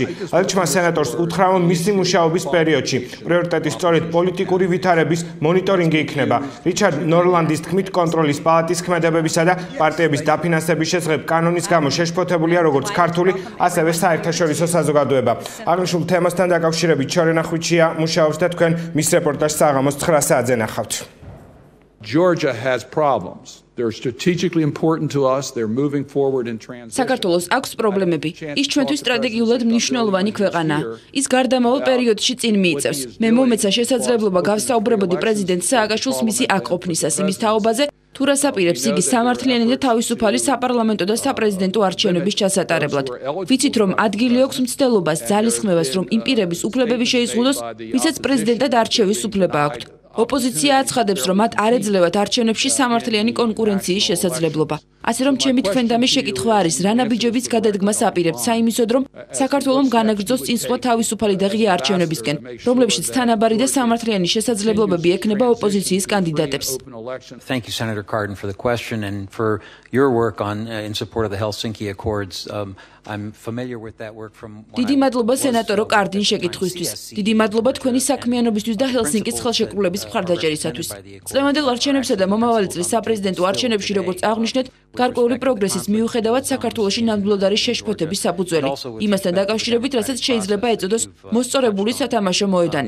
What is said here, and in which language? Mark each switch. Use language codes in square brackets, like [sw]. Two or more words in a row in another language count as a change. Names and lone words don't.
[ka] ელჩმა სენატორს უთხრა, რომ მისი მუშაობის პერიოდში პრიორიტეტი სწორედ პოლიტიკური ვითარების მონიტორინგი იქნება. რიჩარდ ნორლანდის თქმით, კონტროლის პალატის ქმედებებისა და პარტიების დაფინანსების შესახებ კანონის გამო შეშფოთებულია როგორც ქართული, ასევე საერთაშორისო საზოგადოება. აღნიშნულ თემასთან დაკავშირებით შორენა ხვიჩია მუშაობს და თქვენ მის რეპორტაჟს საღამოს 9 საათზე ნახავთ. [en] Georgia has problems. They're strategically important to us. They're moving forward in transition. [ka] საქართველოს აქვს პრობლემები. ის ჩვენთვის სტრატეგიულად მნიშვნელოვანი ქვეყანაა. ის გარდამავალ პერიოდში წინ მიიწევს. მე მომეცა შესაძლებლობა გავსაუბრებოდი პრეზიდენტ სააკაშვილს მისი აქ ყოფნისას იმის თაობაზე, თუ რას აპირებს იგი სამართლიანი და თავისუფალი საპარლამენტო და საპრეზიდენტო არჩევნების ჩასატარებლად. ვიცით, რომ ადგილი აქვს მცდელობას, ძალისხმევას, რომ იმ პირების უფლებები შეიზღუდოს, ვისაც პრეზიდენტად არჩევის უფლება აქვთ. ოპოზიცია აცხადებს, რომ მათ არ ეძლევათ არჩევნებში სამართლიანი კონკურენციის შესაძლებლობა. ასე რომ ჩემი თქვენდამი შეკითხვა არის, რა ნაბიჯების გადადგმას აპირებთ საიმისოდ, რომ საქართველომ განაგრძოს წინსვლა თავისუფალი და ღია არჩევნებისკენ, რომლებშიც თანაბარი და სამართლიანი შესაძლებლობები ექნება ოპოზიციის კანდიდატებს. [en] Thank you, Senator Cardin, for the question and for your work in support of the Helsinki Accords. I'm familiar with that work from [ka] დიდი მადლობა სენატორო კარდინ შეკითხვისთვის. დიდი მადლობა თქვენი საქმიანობისთვის და ჰელსინკის ხელშეკრულების მხარდაჭერისათვის. წლევანდელ არჩევნებსა და მომავალი წლის საპრეზიდენტო არჩევნებში, როგორც აღნიშნეთ, გარკვეული პროგრესის მიუხედავად საქართველოში ნამდვილად არის შეშფოთების საფუძველი. იმასთან დაკავშირებით, რასაც შეიძლება ეწოდოს მოსწორებული სათამაშო მოედანი.